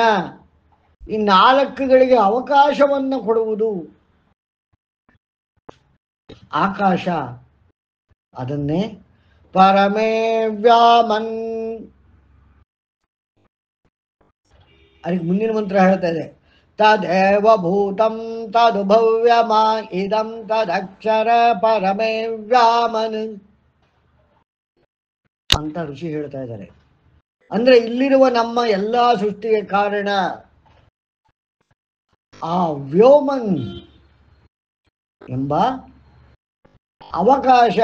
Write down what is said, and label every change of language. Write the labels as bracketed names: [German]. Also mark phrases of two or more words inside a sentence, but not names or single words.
[Kannada] ಈ 4ಗಳಿಗೆ ಅವಕಾಶವನ್ನು ಕೊಡುವುದು ಆಕಾಶ. [Sanskrit] ಅದನ್ನೇ ಪರಮೇ ವ್ಯಾಮನ್. [Kannada] ಅದಕ್ಕೆ ಮುಂದಿನ ಮಂತ್ರ ಹೇಳ್ತಾ ಇದೆ, [Sanskrit] ತದೇವ ಭೂತಂ ತದುಭವ್ಯಮ ಇದಂ ತದಕ್ಷರ ಪರಮೇ ವ್ಯಾಮನ್ [Kannada] ಅಂತ ಋಷಿ ಹೇಳ್ತಾ ಇದ್ದಾರೆ. ಅಂದ್ರೆ ಇಲ್ಲಿರುವ ನಮ್ಮ ಎಲ್ಲಾ ಸೃಷ್ಟಿಗೆ ಕಾರಣ ಆ ವ್ಯೋಮನ್ ಎಂಬ ಅವಕಾಶ.